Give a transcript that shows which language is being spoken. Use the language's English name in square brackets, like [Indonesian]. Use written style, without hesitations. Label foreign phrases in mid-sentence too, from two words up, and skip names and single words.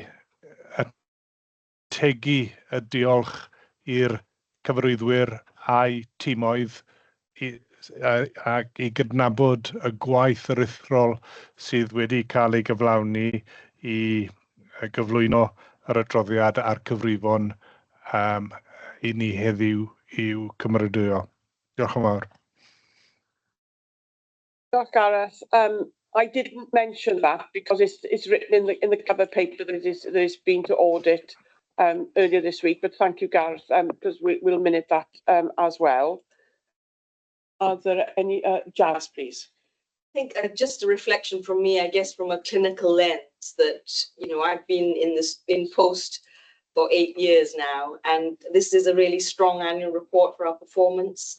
[Welsh] ategu y diolch i'r cyfarwyddwyr a'i timoedd ac i gydnabod y gwaith aruthrol sydd wedi cael ei gyflawni i gyflwyno yr adroddiad a'r cyfrifon i ni heddiw i'w cymeradwyo. Diolch yn fawr. Diolch, Gareth. [English] I didn't mention that because it's written in the cover paper that it's been to audit earlier this week, but thank you, Gareth, because we'll minute that as well. Are there any, Jazz, please? I think just a reflection from me, I guess, from a clinical lens that, you know, I've been in post for 8 years now, and this is a really strong annual report for our performance.